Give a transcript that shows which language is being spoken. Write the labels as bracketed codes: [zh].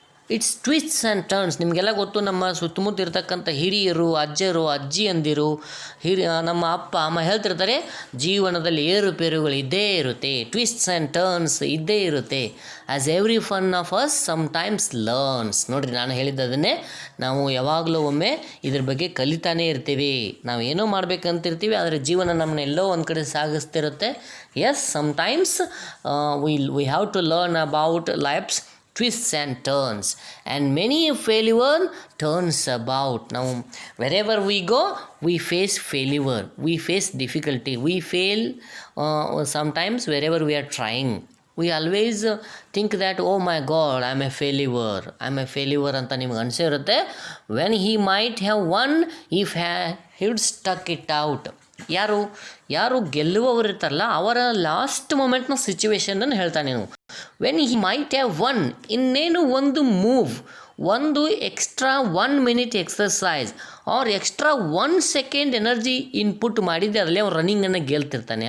[en] It's twists and turns. [kn] ನಿಮಗೆಲ್ಲ ಗೊತ್ತು, ನಮ್ಮ ಸುತ್ತಮುತ್ತ ಇರ್ತಕ್ಕಂಥ ಹಿರಿಯರು, ಅಜ್ಜರು, ಅಜ್ಜಿಯಂದಿರು, ನಮ್ಮ ಅಪ್ಪ ಅಮ್ಮ ಹೇಳ್ತಿರ್ತಾರೆ, ಜೀವನದಲ್ಲಿ ಏರುಪೇರುಗಳು ಇದ್ದೇ ಇರುತ್ತೆ, ಟ್ವಿಸ್ಟ್ಸ್ ಆ್ಯಂಡ್ ಟರ್ನ್ಸ್ ಇದ್ದೇ ಇರುತ್ತೆ. [en] As every one of us sometimes learns. [kn] ನೋಡಿರಿ, ನಾನು ಹೇಳಿದ್ದನ್ನೇ ನಾವು ಯಾವಾಗಲೂ ಒಮ್ಮೆ ಇದ್ರ ಬಗ್ಗೆ ಕಲಿತಾನೇ ಇರ್ತೀವಿ. ನಾವು ಏನೋ ಮಾಡಬೇಕಂತಿರ್ತೀವಿ, ಆದರೆ ಜೀವನ ನಮ್ಮನ್ನ ಎಲ್ಲೋ ಒಂದು ಕಡೆ ಸಾಗಿಸ್ತಿರುತ್ತೆ. [en] Yes, sometimes we have to learn about life's twists and turns, and many a failure turns about. Now wherever we go, we face failure, we face difficulty, we fail sometimes. Wherever we are trying, we always think that, oh my god, I'm a failure [kn] anta nimage anisirutte, [en] when he might have won if he would stuck it out. [kn] ಯಾರು ಯಾರು ಗೆಲ್ಲುವವರು ಇರ್ತಾರಲ್ಲ ಅವರ last ಮೊಮೆಂಟ್ನ ಸಿಚುವೇಶನನ್ನು ಹೇಳ್ತಾನೆ ನೀವು. [en] when he might have one, [kn] ಇನ್ನೇನು ಒಂದು move, ಒಂದು extra 1 minute exercise R extra 1 second energy input ಮಾಡಿದ್ದೆ ಅದರಲ್ಲಿ ಅವ್ನು ರನ್ನಿಂಗನ್ನು ಗೆಲ್ತಿರ್ತಾನೆ.